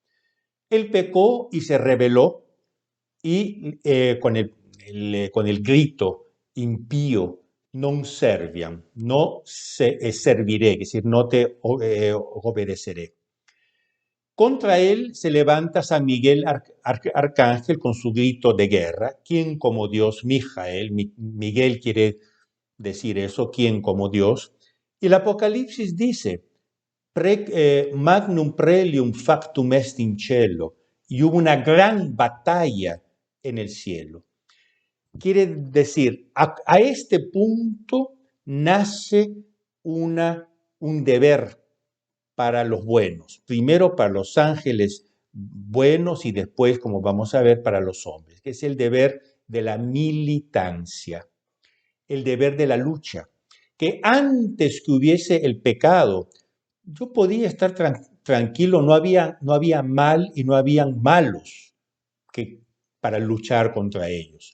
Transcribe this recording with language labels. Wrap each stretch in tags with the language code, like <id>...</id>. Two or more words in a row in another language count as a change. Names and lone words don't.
<es>Él pecó y se rebeló y con el grito impío,</es> <la>non serviam,</la> <es>no serviré, es decir, no te obedeceré. Contra él se levanta San Miguel Arcángel con su grito de guerra. ¿Quién como Dios? Mijael. Miguel quiere decir eso, ¿quién como Dios? Y el Apocalipsis dice,</es> <la>magnum prelium factum est in cielo,</la> <es>y hubo una gran batalla en el cielo. Quiere decir, a este punto nace un deber para los buenos, primero para los ángeles buenos y después, como vamos a ver, para los hombres, que es el deber de la militancia, el deber de la lucha, que antes que hubiese el pecado, yo podía estar tranquilo, no había mal y no habían malos para luchar contra ellos.</es>